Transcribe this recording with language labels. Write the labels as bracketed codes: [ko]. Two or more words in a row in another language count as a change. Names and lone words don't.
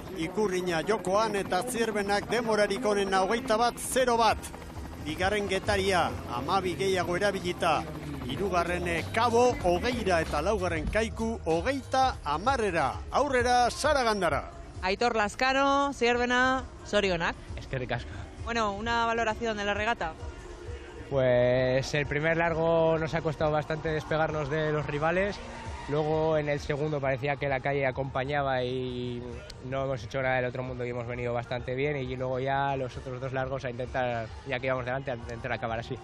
[eu] ikurrina jokoan eta Zierbenak demorarik onena 21-0 bat. Bigarren Getaria, 12 gehiago erabilita. Hirugarren Cabo 20 eta laugarren Kaiku 30. Aurrera Saragandara. Aitor Lascano, Zierbena, zorionak. Eskerrik asko. [es] Bueno, una valoración de la regata. Pues el primer largo nos ha costado bastante despegarnos de los rivales. Luego en el segundo parecía que la calle acompañaba y no hemos hecho nada del otro mundo y hemos venido bastante bien. Y luego ya los otros 2 largos a intentar, ya que íbamos delante, a intentar acabar así.